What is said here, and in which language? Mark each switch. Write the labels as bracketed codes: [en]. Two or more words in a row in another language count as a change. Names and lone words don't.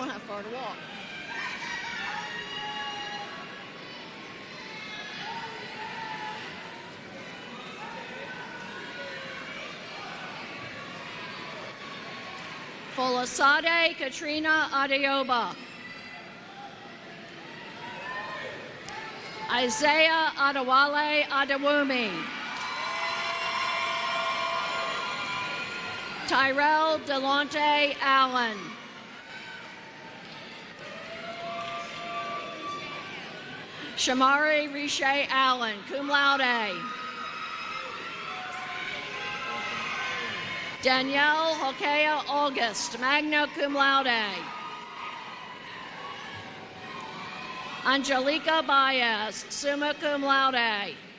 [en] Car to walk. Folasade Katrina Adeoba. Isaiah Adewale Adewumi. Tyrell Delonte Allen. Shamari Riche Allen, [la] cum laude. [en] Danielle Hokea August, [la] magna cum laude. [en] Angelica Baez, [la] summa cum laude.